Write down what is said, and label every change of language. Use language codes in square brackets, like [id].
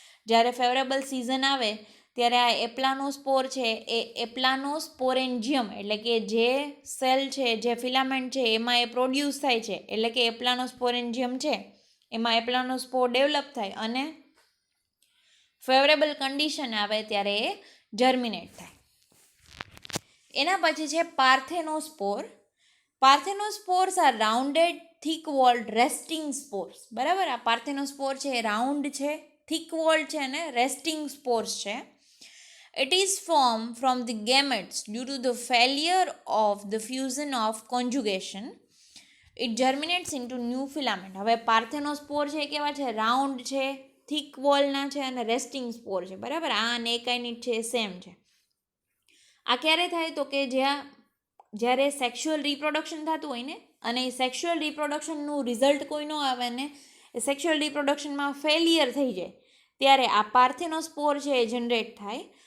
[gu] જ્યારે favourable season આવે ત્યારે આ એપ્લાનોસ્પોર છે એ એપ્લાનોસ્પોરેન્જિયમ એટલે કે જે સેલ છે જે ફિલામેન્ટ છે એમાં એ પ્રોડ્યુસ થાય છે, એટલે કે એપ્લાનોસ્પોરેન્જિયમ છે એમાં એપ્લાનોસ્પોર ડેવલપ થાય અને ફેવરેબલ કન્ડિશન આવે ત્યારે એ જર્મિનેટ થાય. એના પછી છે પાર્થેનોસ્પોર. [en] Parthenospores are rounded thick walled resting spores, બરાબર. [gu] આ પાર્થેનોસ્પોર છે એ રાઉન્ડ છે, થીક વોલ્ડ છે અને રેસ્ટિંગ સ્પોર્સ છે. [en] It is formed from the gametes due to the failure of the fusion of conjugation. It germinates into new filament. [gu] હવે પાર્થેનોસ્પોર છે કેવા છે? રાઉન્ડ છે, થીક વોલના છે અને રેસ્ટિંગ સ્પોર છે, બરાબર. આ અને એકાઇનિટ છે સેમ છે. આ ક્યારે થાય તો કે જ્યારે સેક્સ્યુઅલ રિપ્રોડક્શન થતું હોય ને અને એ સેક્સ્યુઅલ રિપ્રોડક્શનનું રિઝલ્ટ કોઈ ન આવે ને એ સેક્સ્યુઅલ રિપ્રોડક્શનમાં ફેલિયર થઈ જાય ત્યારે આ પાર્થેનોસ્પોર છે એ જનરેટ થાય